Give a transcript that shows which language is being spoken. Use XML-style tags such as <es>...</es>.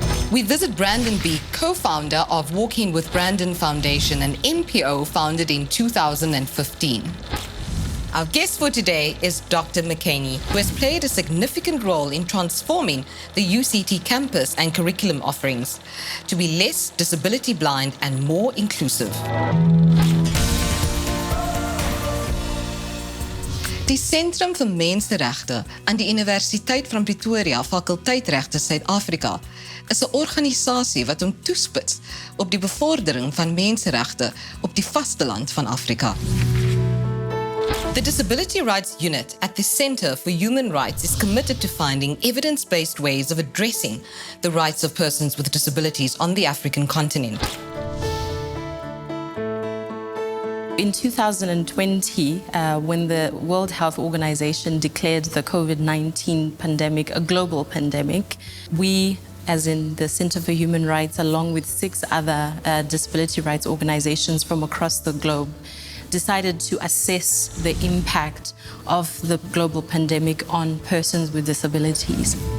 <en>We visit Brandon Beack, co-founder of Walking with Brandon Foundation, an NPO founded in 2015. Our guest for today is Dr. McKinney, who has played a significant role in transforming the UCT campus and curriculum offerings to be less disability blind and more inclusive.</en> <af>Die Sentrum vir Menseregte aan die Universiteit van Pretoria Fakulteitregte Suid-Afrika is 'n organisasie wat hom toespits op die bevordering van menseregte op die vasteland van Afrika.</af> <en>The Disability Rights Unit at the Centre for Human Rights is committed to finding evidence-based ways of addressing the rights of persons with disabilities on the African continent. In 2020, when the World Health Organization declared the COVID-19 pandemic a global pandemic, we, as in the Centre for Human Rights, along with 6 other disability rights organizations from across the globe, decided to assess the impact of the global pandemic on persons with disabilities.</en>